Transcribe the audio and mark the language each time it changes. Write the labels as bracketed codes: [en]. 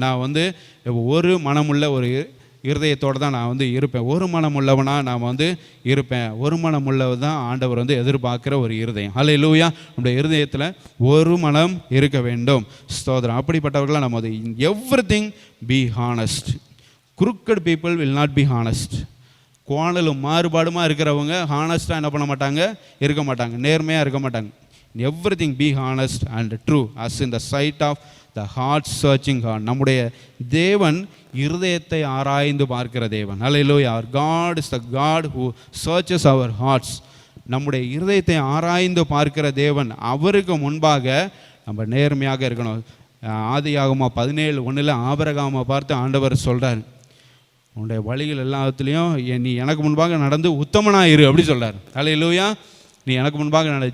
[ta] நான் வந்து ஒரு மனமுள்ள ஒரு இருதயத்தோடு தான் நான் வந்து இருப்பேன். ஒரு மனம் உள்ளவனாக நான் வந்து இருப்பேன். ஒரு மனம் உள்ளது தான் ஆண்டவர் வந்து எதிர்பார்க்குற ஒரு இருதயம். ஹல்லேலூயா. நம்முடைய இருதயத்தில் ஒரு மனம் இருக்க வேண்டும். ஸ்தோத்திரம். அப்படிப்பட்டவர்களாக நம்ம வந்து [en] Everything be honest. crooked people will not be honest. [ta] கோணலும் மாறுபாடுமா இருக்கிறவங்க ஹானஸ்ட்டாக என்ன பண்ண மாட்டாங்க, இருக்க மாட்டாங்க, நேர்மையாக இருக்க மாட்டாங்க. [en] everything be honest and true as in the sight of the heart searching God. [ta] நம்முடைய தேவன் இருதயத்தை ஆராய்ந்து பார்க்கிற தேவன். ஹல்லேலூயா. [en] our God is the God who searches our hearts. [ta] நம்முடைய இருதயத்தை ஆராய்ந்து பார்க்கிற தேவன். அவருக்கு முன்பாக நம்ம நேர்மையாக இருக்கணும். ஆதியாகமம் 17:1 ஆபிரகாமை பார்த்து ஆண்டவர் சொல்கிறார், உன்னுடைய வழிகள் எல்லாத்துலேயும் நீ எனக்கு முன்பாக நடந்து உத்தமனாக இரு அப்படி சொல்கிறார். ஹல்லேலூயா. நீ எனக்கு முன்பாக நட.